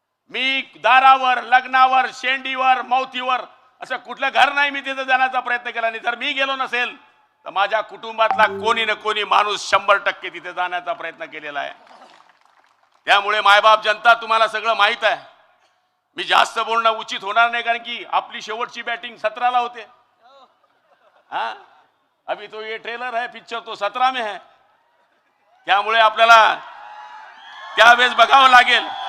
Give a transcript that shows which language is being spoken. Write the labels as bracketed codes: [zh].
[mr] मी दारावर, लग्नावर, शेंडीवर, मौतीवर असं कुठलं घर नाही मी तिथे जाण्याचा प्रयत्न केला नाही. जर मी गेलो नसेल तर माझ्या कुटुंबातला कोणी ना कोणी माणूस 100% तिथे जाण्याचा प्रयत्न केलेला आहे. त्यामुळे मायबाप जनता तुम्हाला सगळं माहित आहे. मी जास्त बोलणं उचित होणार नाही, कारण की आपली शेवटची बॅटिंग 17ला होते. [hi] अभी तो ये ट्रेलर है, पिक्चर तो 17 में है. [mr] त्यामुळे आपल्याला त्यावेळेस बघावं लागेल.